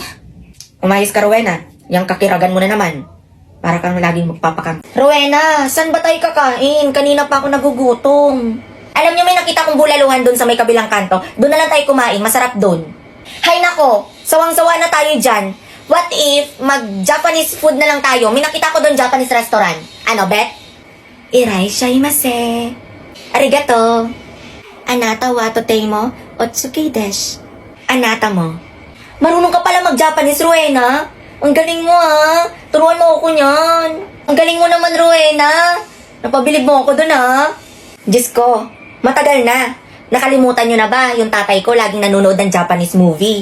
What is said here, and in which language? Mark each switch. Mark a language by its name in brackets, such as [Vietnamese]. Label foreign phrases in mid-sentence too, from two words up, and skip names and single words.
[Filipino] Umayos ka, Rowena. Yang kakiragan mo na naman. Para kang laging magpapakang. Rowena, saan ba tayo kakain? Kanina pa ako nagugutom. Alam niyo, may nakita kong bulaluhan doon sa may kabilang kanto. Doon na lang tayo kumain. Masarap doon. Hay nako, sawang-sawa na tayo dyan. What if mag-Japanese food na lang tayo? May nakita ko doon Japanese restaurant. Ano, bet? Iraishaimasu. [Japanese] Arigato. Anata wa totemo otsuki desu. Anata mo. [Filipino] Marunong ka pala [English] mag-Japanese, [Filipino] Rowena. Ang galing mo, ha. Turuan mo ako niyan. Ang galing mo naman, Rowena. Napabilib mo ako doon, ha. Diyos ko, matagal na. Nakalimutan nyo na ba yung tatay ko laging nanonood ng Japanese movie?